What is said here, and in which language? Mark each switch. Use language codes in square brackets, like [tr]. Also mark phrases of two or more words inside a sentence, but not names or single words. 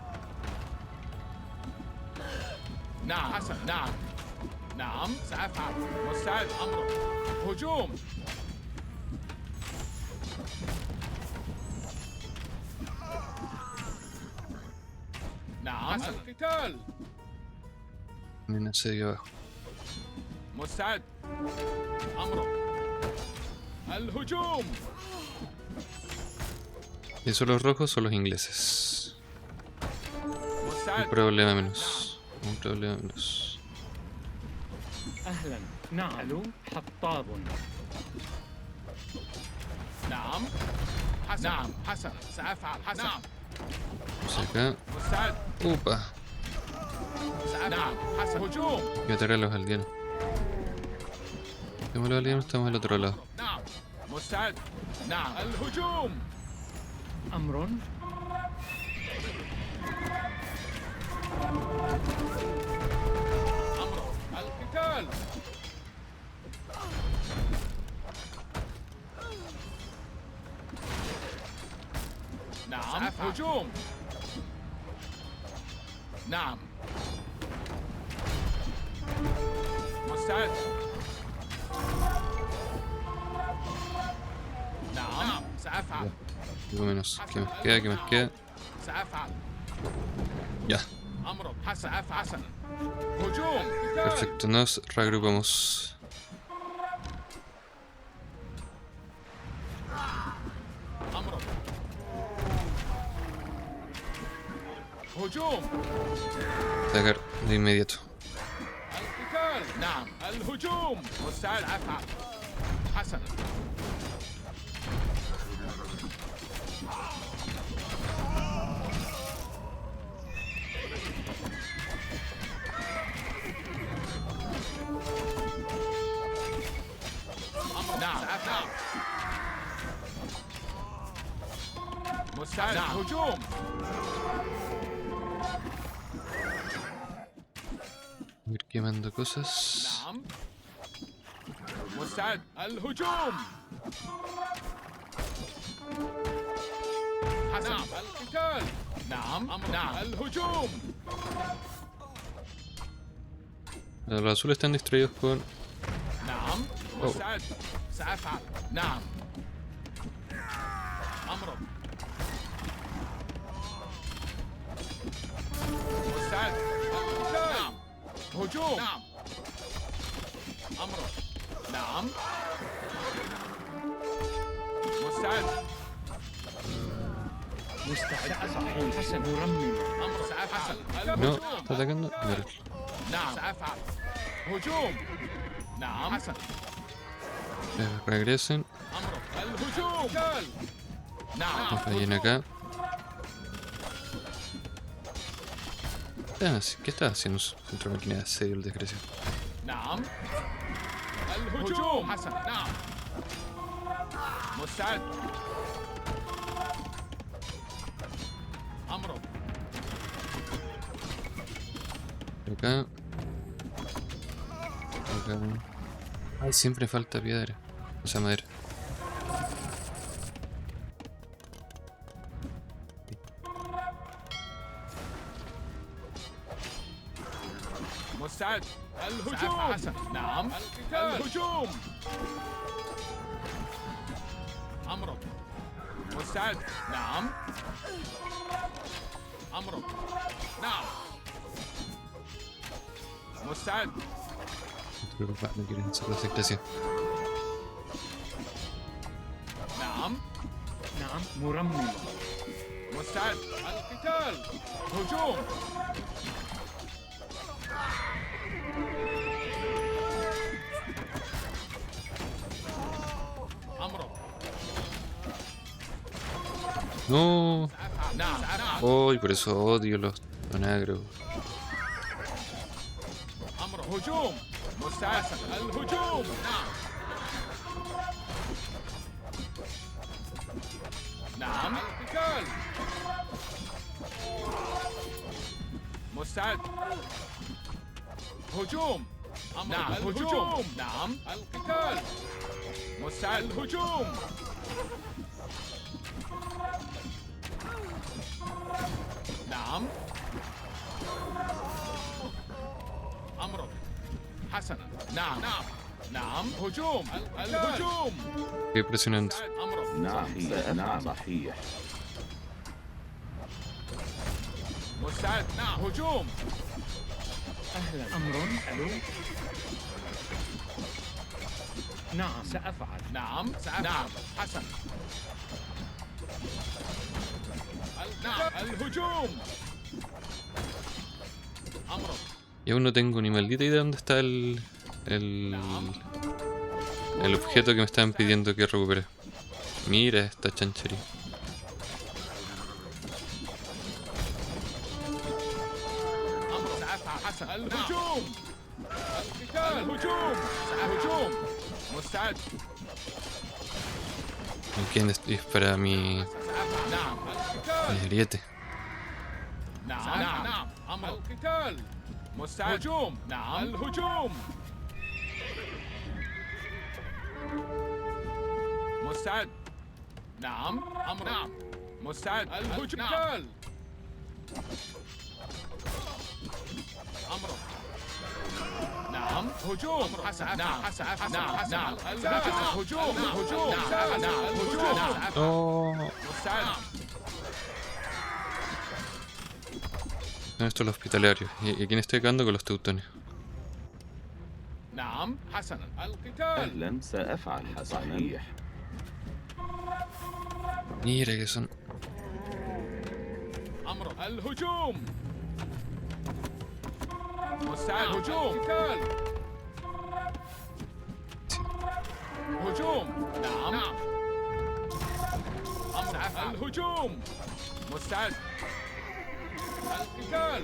[ar] نعم. حسن. نعم. نعم. سأفعل. مستعد. أمرك. هجوم. نعم. حسن. القتال. [es] En asedio abajo. [ar] مستعد. أمرك. الهجوم. [es] Y son los rojos son los ingleses. Un [ar] مستعد. [es] problema menos. Un problema menos. [ar] أهلا. نعم. ألو حطاب. نعم حسن. نعم حسن سأفعل. حسن. نعم [es] Vamos acá. [ar] مستعد. [es] Upa. [ar] سأفعل. نعم حسن. هجوم. [es] Voy a atacar a los aldeanos. Tenemos los aldeanos, estamos al otro lado. [ar] نعم مستعد. نعم الهجوم. أمر. أمر القتال. نعم هجوم. نعم مستعد. نعم سأفعل. [es] Algo menos. ¿Qué más queda? ¿Qué más queda? [ar] سأفعل. [es] Ya. [ar] أمر حسن. حسن. هجوم. قتال. [es] Perfecto, nos reagrupamos. [ar] أمر. هجوم. [es] Atacar de inmediato. [ar] القتال. نعم الهجوم. مستعد. أفعل. حسن. أمر. نعم أفعل. مستعد. نعم. هجوم. [es] Ir quemando cosas. [ar] نعم مستعد. الهجوم. حسن. نعم القتال. نعم أمر. نعم الهجوم. [es] Los azules están distraídos con. [ar] نعم مستعد. سأفعل. نعم أمر. مستعد. القتال. نعم هجوم. نعم أمر. نعم مستعد. مستعد. صحيح. حسن. مرمم. أمر. سأفعل. [es] No, [ar] الهجوم. [es] está atacando. Vale. [ar] نعم سأفعل. هجوم. نعم حسن. [es] Regresen. [ar] أمر. الهجوم. قتال. نعم [es] Vayan acá. ¿Qué está haciendo su centro de máquina de asedio el desgraciado? [ar] نعم الهجوم. حسن. نعم مستعد. أمر. [es] Acá. Acá. Ay, siempre falta piedra. O sea, madera. [ar] مستعد. الهجوم. حسن. نعم القتال. الهجوم. أمر. مستعد. نعم أمر. نعم مستعد. [es] Creo que no quieren hacer la desgracia. [ar] نعم نعم مرمم. مستعد. القتال. هجوم. أمر. [es] No. [ar] نعم نعم [es] Oh, y por eso odio los negros. [ar] أمر. هجوم. مستعد. الهجوم. نعم نعم القتال. مستعد. هجوم. أمر. نعم الهجوم. نعم القتال. مستعد. الهجوم. نعم أمر. حسنا. نعم نعم نعم. هجوم. الهجوم. [es] Qué impresionante. [ar] أمر. نعم نعم صحيح. مستعد. نعم هجوم. أهلا. أمر. ألو. نعم سأفعل. نعم سأفعل. نعم حسن. نعم الهجوم. أمر. [es] Y aún no tengo ni maldita idea de dónde está el objeto que me estaban pidiendo que recupere. Mira esta chanchería. [ar] أمر سأفعل حسن الهجوم القتال الهجوم الهجوم مستعد [es] ¿Quién dispara mi [ar] سأفعل نعم القتال [es] ariete? [ar] نعم نعم أمر القتال مستعد هجوم نعم الهجوم مستعد نعم أمر نعم مستعد الهجوم القتال أمر نعم هجوم حسن نعم حسن نعم نعم هجوم هجوم نعم هجوم [es] Oh, [ar] مستعد [es] son estos los hospitalarios. ¿Y a quién estoy quedando con los teutones? [ar] نعم حسنا القتال أهلا سأفعل حسنا. صحيح. [es] Mira que son. [ar] أمر الهجوم مستعد هجوم قتال هجوم نعم نعم أمر الهجوم مستعد القتال